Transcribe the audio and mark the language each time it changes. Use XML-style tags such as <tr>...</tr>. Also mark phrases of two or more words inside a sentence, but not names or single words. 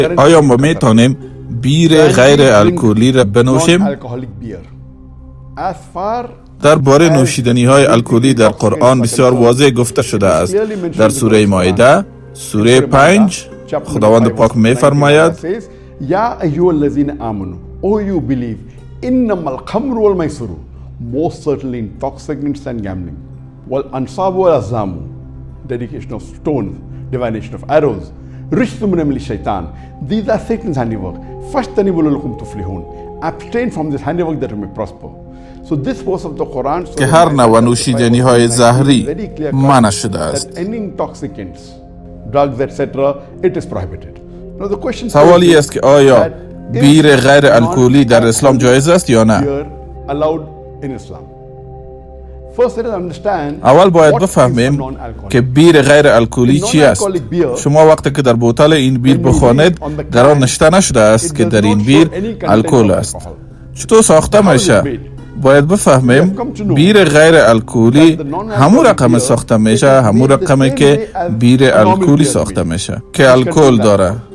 <fa>آیا ما می توانیم بیر غیر الکلی را بنوشیم؟ درباره نوشیدنی های الکلی در قرآن بسیار واضح گفته شده است. در سوره مائده سوره 5 خداوند پاک می فرماید</fa> <ar>یا ایها الذین آمنوا</ar> <en>او you believe</en> <ar>انما الخمر والمیسر</ar> <en>most certainly intoxicants and gambling</en> <ar>والانصاب والازلام</ar> <en>dedication of stones divination of arrows</en> <ar>رجس من عمل الشیطان</ar> <en>these are Satan's handiwork</en> <ar>فاجتنبوا لعلکم تفلحون</ar> <en>abstain from this handiwork that you may prosper. So this verse of the Quran</en> <fa>که هر نوع نوشیدنی های زهری منع شده است.</fa> <en>any intoxicants drugs etc it is prohibited. Now the question</en> <fa>سوالی است که آیا بیر غیر الکلی در اسلام جایز است یا نه؟</fa> <en>allowed in Islam. First let us understand</en> <fa>اول باید بفهمیم که بیر غیر الکلی چی است. شما وقتی که در بوتل این بیر بخوانید در آن نشته نشده است که در این بیر الکل است. چطور ساخته میشه؟ باید بفهمیم بیر غیر الکلی همون رقم ساخته میشه، همون رقمی که بیر الکلی ساخته میشه که الکل داره.</fa>